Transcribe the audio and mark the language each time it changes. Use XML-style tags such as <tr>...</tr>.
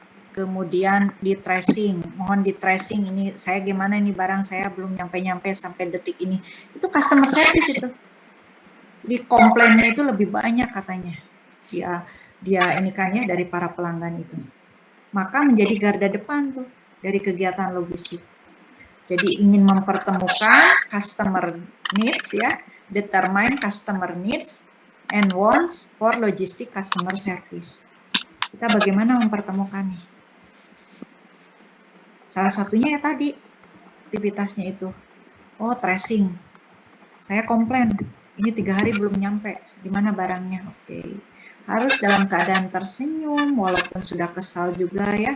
<id>Kemudian di tracing, mohon di tracing ini saya gimana ini barang saya belum nyampe-nyampe sampai detik ini. Itu customer service itu. Jadi komplainnya itu lebih banyak katanya. Dia ini kan ya dari para pelanggan itu. Maka menjadi garda depan tuh dari kegiatan logistik. Jadi ingin mempertemukan</id> <en>customer needs ya, determine customer needs and wants for logistic customer service.</en> <id>Kita bagaimana mempertemukannya? Salah satunya ya tadi aktivitasnya itu. Oh, tracing. Saya komplain. Ini 3 hari belum nyampe. Di mana barangnya? Oke. Harus dalam keadaan tersenyum, walaupun sudah kesal juga ya.</id>